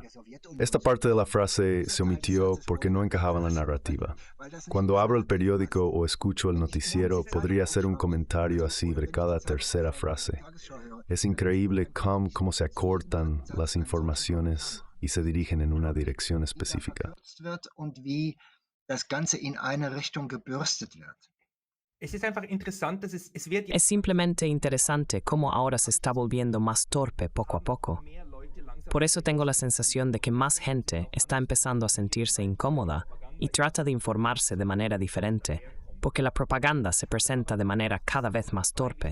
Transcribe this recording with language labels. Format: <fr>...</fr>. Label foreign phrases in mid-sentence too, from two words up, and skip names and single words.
<es>Esta parte de la frase se omitió porque no encajaba en la narrativa. Cuando abro el periódico o escucho el noticiero, podría hacer un comentario así sobre cada tercera frase. Es increíble cómo se acortan las informaciones y se dirigen en una dirección específica.</es> <de>und wie das Ganze in eine Richtung gebürstet wird. Es ist einfach interessant, dass es wird</de> <es>Es simplemente interesante cómo ahora se está volviendo más torpe poco a poco. Por eso tengo la sensación de que más gente está empezando a sentirse incómoda y trata de informarse de manera diferente, porque la propaganda se presenta de manera cada vez más torpe.</es>